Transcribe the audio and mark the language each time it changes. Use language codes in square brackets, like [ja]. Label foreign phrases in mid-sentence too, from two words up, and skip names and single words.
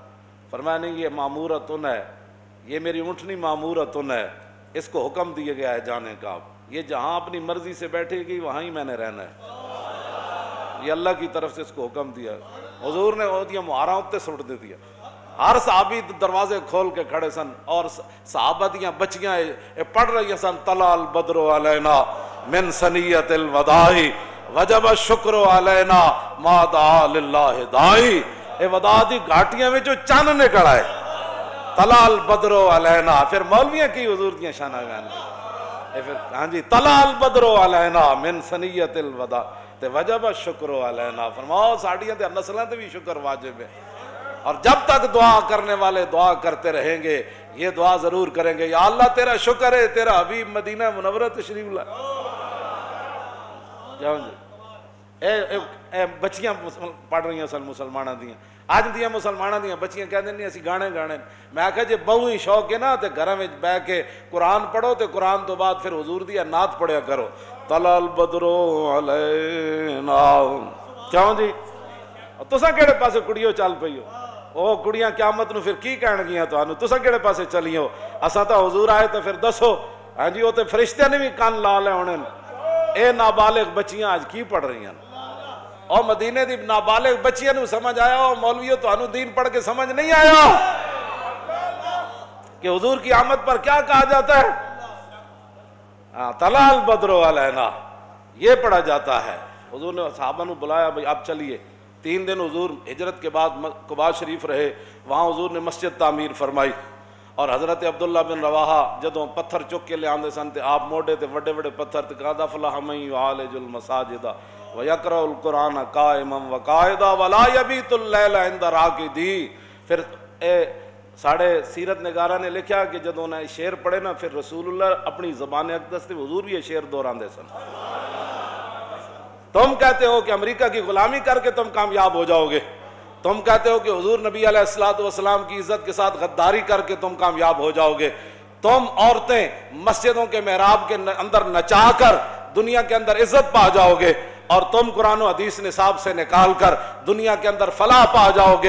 [ur] فرمایا نہیں، یہ معمورتن ہے، یہ میری اونٹنی معمورتن ہے، اس کو حکم دیا گیا ہے جانے کا. یہ جہاں اپنی مرضی سے بیٹھے گی وہاں ہی میں نے رہنا ہے، یہ اللہ کی طرف سے اس کو حکم دیا. [pa] حضور نے وہ دیا مہاراں اتے سٹ دے دیا. ہر صحابی دروازے کھول کے کھڑے سن اور صحابہ دیاں بچیاں پڑھ رہی سن [ar] طلع البدر علینا من ثنیۃ الوداع وجب الشکر علینا ما دعا للہ داعی. [pa] اے وداع دی گھاٹیاں وچوں چن نکل آئے، [ar] طلع البدر علینا. [pa] پھر مولویاں کی حضور دیاں شاناں بیان کی، پھر ہاں جی [ar] طلع البدر علینا من ثنیۃ الوداع [pa] تے [ar] وجب الشکر علینا. [pa] فرماؤ ساڈیاں تے نسلاں تے بھی شکر واجب ہے. [ur] اور جب تک دعا کرنے والے دعا کرتے رہیں گے، یہ دعا ضرور کریں گے، یا اللہ تیرا شکر ہے تیرا حبیب مدینہ منورہ تشریف لائے. [pa] جاؤ جی اے بچیاں پڑھ رہی ہیں سن مسلمانہ دیاں، آج دیاں مسلمانہ دیاں بچیاں کہہ دیں نہیں اسی گانے گانے. میں کہا جی بہو ہی شوق ہے نا تے گھراں وچ بیٹھ کے قرآن پڑھو تے قرآن تو بعد پھر حضور دی نعت پڑھیا کرو. [ar] طلع البدر علینا. [pa] کیوں جی تساں کیڑے پاسے کڑیو چل پئی ہو؟ او کڑیاں قیامت نو پھر کی کہن گیاں تانوں؟ تساں کیڑے پاسے چلی ہو؟ اساں تا حضور آئے تو پھر دسو. ہاں جی وہ تے فرشتے نے بھی کان لا لے ہونے. اے نابالغ بچیاں آج کی پڑھ رہی ہیں؟ اور مدینے دی نابالغ بچیاں نو سمجھ آیا اور مولویوں تانوں دین پڑھ کے سمجھ نہیں آیا [ur] کہ حضور کی آمد پر کیا کہا جاتا ہے؟ [ar] طلع البدر علینا [ur] یہ پڑھا جاتا ہے. حضور نے صحابہ نو بلایا بھئی آپ چلیے. 3 دن حضور ہجرت کے بعد قباء شریف رہے، وہاں حضور نے مسجد تعمیر فرمائی. [pa] اور حضرت عبداللہ بن رواحہ جدوں پتھر چک کے لے آندے سن تے آپ موڈے تے وڈے وڈے پتھر تے [ar] قد افلح من یعالج المساجد ویقرأ القرآن قائما وقاعدا ولا یبیت اللیل عند راقدی. [pa] پھر ساڑھے سیرت نگارہ نے لکھا کہ جدوں نے شعر پڑھے نا پھر رسول اللہ اپنی زبان اقدس سے حضور بھی یہ شعر دہراندے سن. [ur] تم کہتے ہو کہ امریکہ کی غلامی کر کے تم کامیاب ہو جاؤ گے، تم کہتے ہو کہ حضور نبی علیہ السلام کی عزت کے ساتھ غداری کر کے تم کامیاب ہو جاؤ گے، تم عورتیں مسجدوں کے محراب کے اندر نچا کر دنیا کے اندر عزت پا جاؤ گے، اور تم قرآن و حدیث نصاب سے نکال کر دنیا کے اندر فلاح پا جاؤ گے.